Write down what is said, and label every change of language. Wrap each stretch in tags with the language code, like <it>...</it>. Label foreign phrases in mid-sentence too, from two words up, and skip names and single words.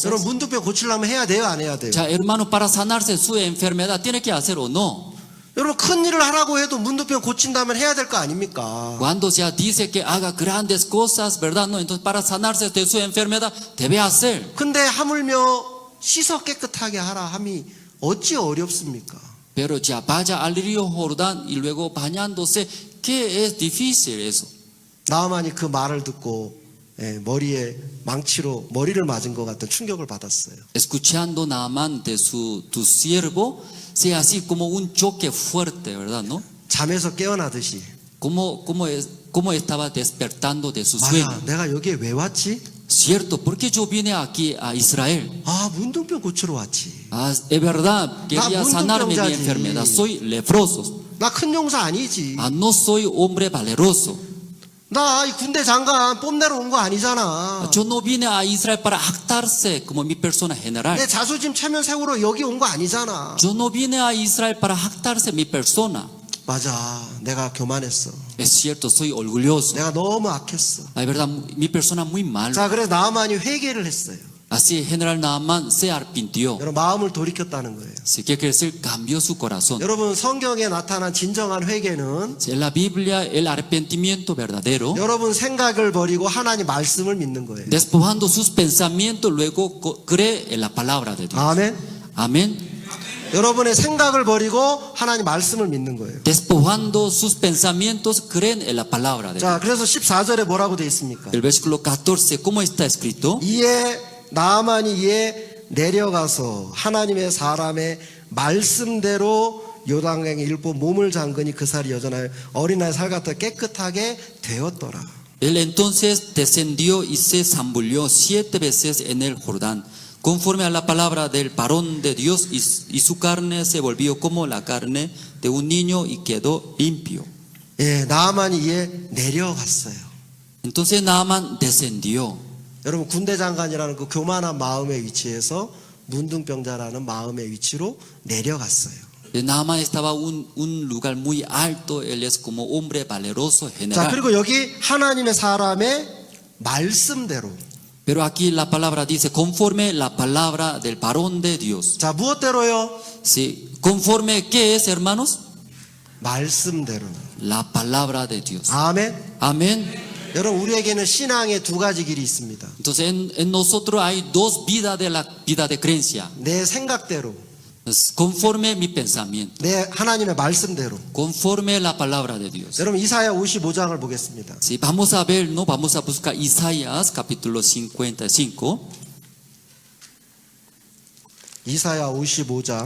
<ko>여러분 문둥병 고치려면 해야 돼요, 안 해야 돼요?</ko> <es>Ya, hermano, para sanarse su enfermedad, ¿tiene que hacer o no?</es> <ko>여러분 큰 일을 하라고 해도 문둥병 고친다면 해야 될 거 아닙니까?</ko> <es>Cuando se dice que haga grandes cosas, ¿verdad? No, entonces para sanarse de su enfermedad, debe hacer.</es> <ko>근데 하물며 씻어 깨끗하게 하라 함이 어찌 어렵습니까?</ko> <es>Pero ya vaya al río Jordán y luego bañándose, ¿qué es difícil eso?</es> <ko>나아만이 그 말을 듣고 머리에 망치로 머리를 맞은 것 같은 충격을 받았어요.</ko> <es>Escuchando Naamán de tu siervo, sea así como un choque fuerte, ¿verdad? ¿No?</es> <ko>잠에서 깨어나듯이</ko> <es>Como estaba despertando de su sueño.</es> <ko>맞아, 내가 여기에 왜 왔지?</ko> <es>Cierto, porque yo vine aquí a Israel.</es> <ko>아, 문둥병 고치러 왔지.</ko> <es>Es verdad, quería sanarme mi</es> <ko>문둥병자지.</ko> <es>enfermedad. Soy leproso.</es> <ko>나 큰 용사 아니지.</ko> <es>No soy hombre valeroso.</es> <ko>나 이 군대 장관 뽐내러 온 거 아니잖아.</ko> <es>Yo no vine a Israel para jactarse como mi persona general.</es> <ko>내 자존심 체면 세우러 여기 온 거 아니잖아.</ko> <es>Yo no vine a Israel para jactarse mi persona.</es> <ko>맞아, 내가 교만했어.</ko> <es>Es cierto, soy orgulloso.</es> <ko>내가 너무 악했어.</ko> <es>La verdad, mi persona muy mal.</es> <ko>자, 그래서 나아만이 회개를 했어요.</ko> <es>Así, general Naaman se arrepintió.</es> <ko>여러분, 마음을 돌이켰다는 거예요.</ko> <es>Así que quiere decir, cambió su corazón.</es> <ko>여러분, 성경에 나타난 진정한 회개는</ko> <es>En la Biblia, el arrepentimiento verdadero,</es> <ko>여러분 생각을 버리고 하나님 말씀을 믿는 거예요.</ko> <es>despojando sus pensamientos, luego cree en la palabra de Dios.</es> <ko>아멘.</ko> <es>Amén.</es> <ko>여러분의 생각을 버리고 하나님 말씀을 믿는 거예요.</ko> <es>Despojando sus pensamientos, creen en la palabra de Dios.</es> <ko>자, 그래서 14절에 뭐라고 되어 있습니까?</ko> <es>El versículo 14, ¿cómo está escrito?</es> <ko>이에 나아만이 이에 내려가서 하나님의 사람의 말씀대로 요단강에 일부 몸을 잠그니 그 살이 여전하여 어린아이 살 같아 깨끗하게 되었더라.</ko> <es>Él entonces descendió y se zambulló 7 veces en el Jordán, conforme a la palabra del varón de Dios, y su carne se volvió como la carne de un niño y quedó limpio.</es> <ko>예, 나아만이 이에 내려갔어요.</ko> <es>Entonces Naaman descendió.</es> <ko>여러분 군대 장관이라는 그 교만한 마음의 위치에서 문둥병자라는 마음의 위치로 내려갔어요.</ko> <es>Naaman estaba un lugar muy alto, él es como hombre valeroso</es> <ko>자,</ko> <es>general.</es> <ko>그리고 여기 하나님의 사람의 말씀대로.</ko> <es>Pero aquí la palabra dice, conforme la palabra del varón de Dios.</es> <ko>자, 무엇대로요?</ko> <es>Sí, conforme, ¿qué es, hermanos?</es> <ko>말씀대로.</ko> <es>La palabra de Dios.</es> <ko>아멘.</ko> <es>Amén.</es> <ko>여러분 우리에게는 신앙의 두 가지 길이 있습니다.</ko> <es>Entonces en nosotros hay dos vidas de la vida de creencia.</es> <ko>내 생각대로,</ko> <es>Conforme mi pensamiento,</es> <ko>내 하나님의 말씀대로.</ko> <es>conforme la palabra de Dios.</es> <ko>여러분 이사야 55장을 보겠습니다.</ko> <es>Sí, vamos a ver, no, vamos a buscar Isaías capítulo 55.</es> <ko>이사야 55장</ko>